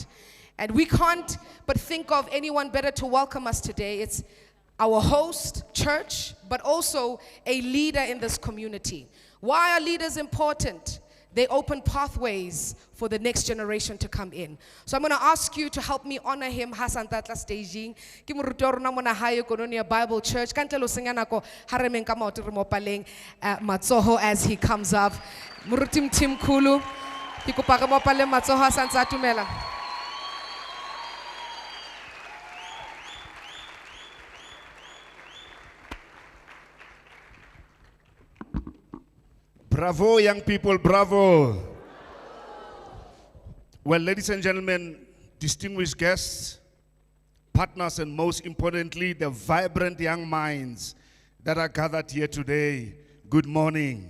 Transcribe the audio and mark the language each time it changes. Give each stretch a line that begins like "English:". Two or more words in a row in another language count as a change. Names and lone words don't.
English: And we can't but think of anyone better to welcome us today. It's our host, church, but also a leader in this community. Why are leaders important? They open pathways for the next generation to come in. So I'm going to ask you to help me honor him.
Southern Sotho: Hasan Tatla staging. Ke moruti wa rona mona hae Kononia Bible Church. Ka ntle lo senya nako ha re meng ka maoto re mo paleng matsoho
English: as he comes up.
Southern Sotho: Moruti Mthimkhulu. Ke kopa re mo paleng matsoho a santse a tumela.
English: Bravo, young people, bravo. Well, ladies and gentlemen, distinguished guests, partners, and most importantly, the vibrant young minds that are gathered here today, good morning.